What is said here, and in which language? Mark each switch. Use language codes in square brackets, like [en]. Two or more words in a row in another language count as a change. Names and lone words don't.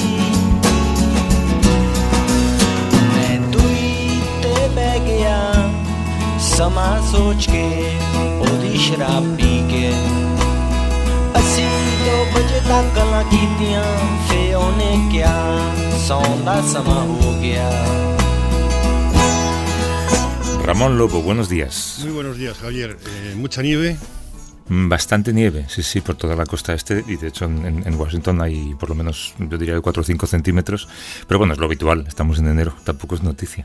[pa] ਸਮਾਂ ਸੋਚ ਕੇ ਉਹਦੀ ਸ਼ਰਾਬ ਪੀ ਕੇ ਅਸੀਂ 2 ਵਜੇ ਤੱਕ ਗੱਲਾਂ ਕੀਤੀਆਂ ਫੇ ਉਹਨੇ ਕਿਹਾ ਸੌਣ ਦਾ ਸਮਾਂ ਹੋ ਗਿਆ [es] Ramón Lobo, buenos días. Muy buenos días, Javier. ¿Mucha nieve? Bastante nieve, sí, por toda la costa este, y de hecho en Washington hay por lo menos, yo diría, 4 o 5 centímetros, pero bueno, es lo habitual, estamos en enero, tampoco es noticia.